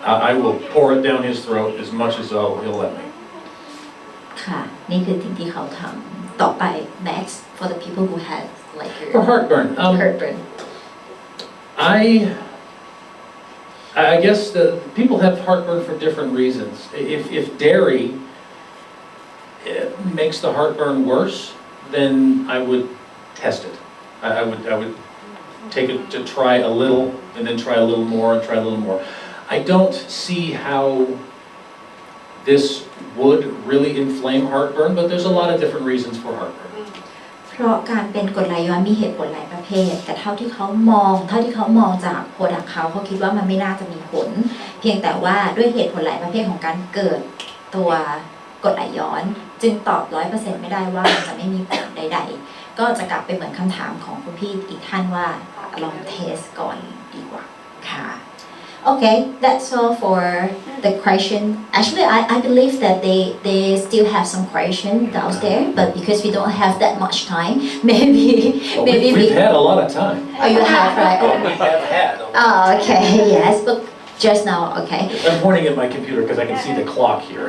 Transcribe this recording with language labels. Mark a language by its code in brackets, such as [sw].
[en] I will pour it down his throat as much as he'll let me. [th] ค่ะนี่คือสิ่งที่เขาทำต่อไป [en] next for the people who have like For heartburn. heartburn I guess the people have heartburn for different reasons. If dairy makes the heartburn worse, then I would test it. I would take it to try a little, and then try a little more, and try a little more. I don't see how this would really inflame heartburn, but there's a lot of different reasons for heartburn. [th] เพราะการเป็นกรดไหลย้อนมีเหตุผลหลายประเภทแต่เท่าที่เขามองจากโปรดักต์เขาคิดว่ามันไม่น่าจะมีผลเพียงแต่ว่าด้วยเหตุผลหลายประเภทของการเกิดตัวกรดไหลย้อนจึงตอบ 100% ไม่ได้ว่ามันจะไม่มีผลใดๆก็จะกลับไปเหมือนคำถามของคุณพี่อีกท่านว่าลองเทสก่อนดีกว่าค่ะ [en] Okay, that's all for the question. Actually, I believe that they still have some question downstairs, but because we don't have that much time, maybe We've had a lot of time. Oh, you have, right? We have had a lot. Oh, okay, yes, but just now, okay. I'm pointing at my computer because I can see the clock here.